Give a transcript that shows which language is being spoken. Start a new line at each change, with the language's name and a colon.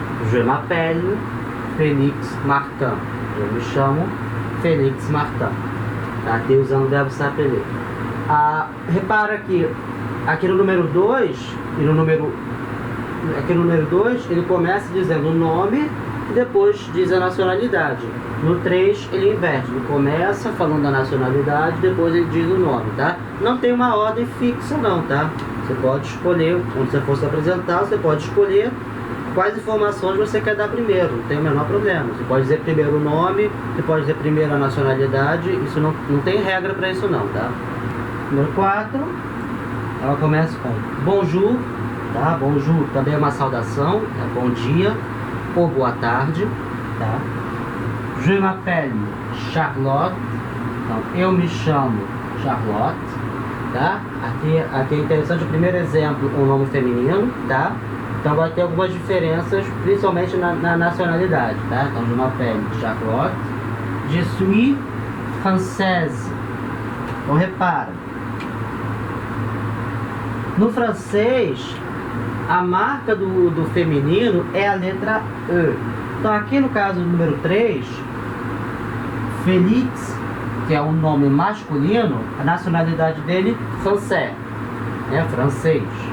French: Je m'appelle Félix Martin.
Portuguese: Eu me chamo Félix Martin. Tá? Aqui usando o verbo s'appeler. Repara que aqui no número 2 e no número... Aqui no número 2 ele começa dizendo o nome e depois diz a nacionalidade. No 3 ele inverte, ele começa falando da nacionalidade, depois ele diz o nome, tá? Não tem uma ordem fixa não, tá? Você pode escolher, quando você for se apresentar, você pode escolher quais informações você quer dar primeiro, não tem o menor problema. Você pode dizer primeiro o nome, você pode dizer primeiro a nacionalidade, isso não tem regra para isso não, tá? Número 4, ela começa com bonjour, tá? Bonjour também é uma saudação, é bom dia ou boa tarde, tá?
French: Je m'appelle Charlotte,
Portuguese: então eu me chamo Charlotte, tá? Aqui é interessante o primeiro exemplo, um nome feminino, tá? Então vai ter algumas diferenças, principalmente na nacionalidade, tá? Então
French: je m'appelle Charlotte, je suis française.
Portuguese: Então repara, no francês a marca do feminino é a letra E. Então aqui no caso do número 3, Félix, que é um nome masculino, a nacionalidade dele
French: français,
Portuguese: né? Francês.